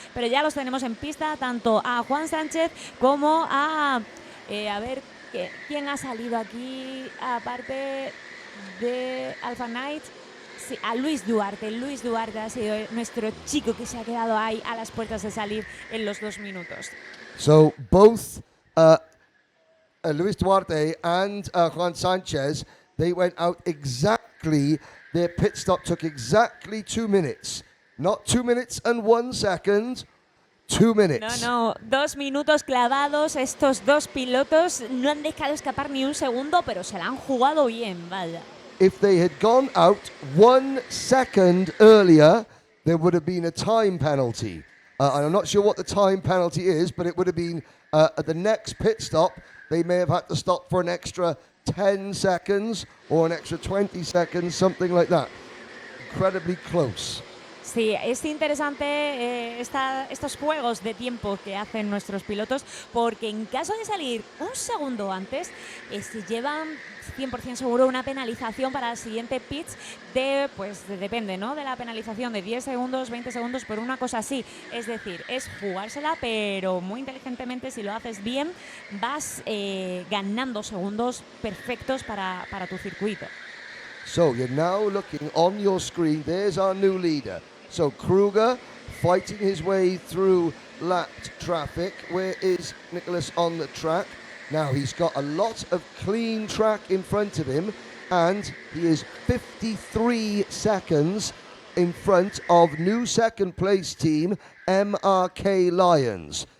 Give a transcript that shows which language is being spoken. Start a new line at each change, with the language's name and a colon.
Spanish: Pero ya los tenemos en pista, tanto a Juan Sánchez como a ver, ¿quién ha salido aquí? Aparte de Alpha Knight. Sí, a Luis Duarte. Luis Duarte ha sido nuestro chico que se ha quedado ahí a las puertas de salir en los 2 minutos.
English: So both Luis Duarte and Juan Sanchez, they went out exactly, their pit stop took exactly 2 minutes. Not 2 minutes and 1 second, 2 minutes.
Spanish: No, 2 minutos clavados. Estos dos pilotos no han dejado escapar ni un segundo, pero se la han jugado bien, vaya.
English: If they had gone out 1 second earlier, there would have been a time penalty. And I'm not sure what the time penalty is, but it would have been at the next pit stop, they may have had to stop for an extra 10 seconds or an extra 20 seconds, something like that. Incredibly close.
Spanish: Sí, es interesante estos juegos de tiempo que hacen nuestros pilotos, porque en caso de salir un segundo antes, se llevan 100% seguro una penalización para el siguiente pitch depende, ¿no? De la penalización de 10 segundos, 20 segundos, por una cosa así. Es decir, es jugársela, pero muy inteligentemente, si lo haces bien, vas ganando segundos perfectos para tu circuito.
English: So you're now looking on your screen, there's our new leader. So Kruger fighting his way through lapped traffic. Where is Nicholas on the track? Now he's got a lot of clean track in front of him, and he is 53 seconds in front of new second place team MRK Lions.